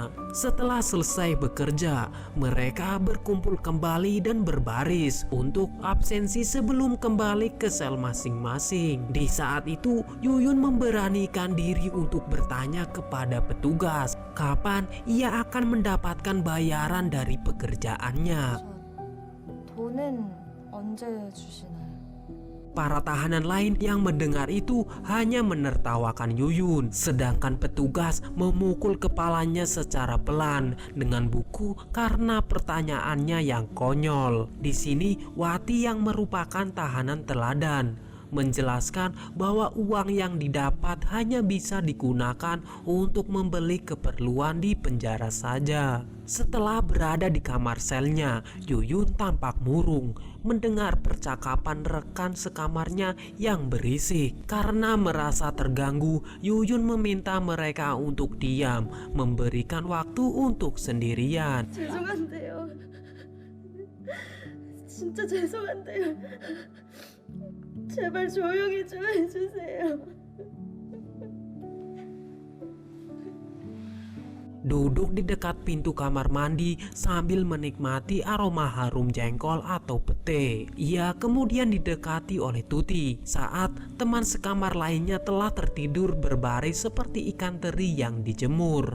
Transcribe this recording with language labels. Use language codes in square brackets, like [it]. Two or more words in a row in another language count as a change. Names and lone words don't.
[id] Setelah selesai bekerja, mereka berkumpul kembali dan berbaris untuk absensi sebelum kembali ke sel masing-masing. Di saat itu, Yuyun memberanikan diri untuk bertanya kepada petugas kapan ia akan mendapatkan bayaran dari pekerjaannya. [ko] 돈은 언제 주시나요? [id] Para tahanan lain yang mendengar itu hanya menertawakan Yuyun, sedangkan petugas memukul kepalanya secara pelan dengan buku karena pertanyaannya yang konyol. Di sini Wati yang merupakan tahanan teladan menjelaskan bahwa uang yang didapat hanya bisa digunakan untuk membeli keperluan di penjara saja. Setelah berada di kamar selnya, Yuyun tampak murung mendengar percakapan rekan sekamarnya yang berisik. Karena merasa terganggu, Yuyun meminta mereka untuk diam, memberikan waktu untuk sendirian. [ko] 죄송한데요. 진짜 죄송한데요. 제발 조용히 좀 해주세요. [id] Duduk di dekat pintu kamar mandi sambil menikmati aroma harum jengkol atau pete. Ia kemudian didekati oleh Tuti saat teman sekamar lainnya telah tertidur berbaris seperti ikan teri yang dijemur.